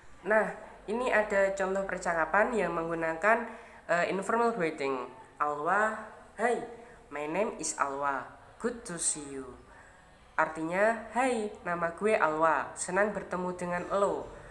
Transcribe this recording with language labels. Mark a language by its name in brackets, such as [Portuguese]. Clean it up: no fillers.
[Indonesian] Nah, ini ada contoh percakapan yang menggunakan informal greeting. [English] Alwa, hai, my name is Alwa, good to see you. [Indonesian] Artinya, hai, nama gue Alwa, senang bertemu dengan lo.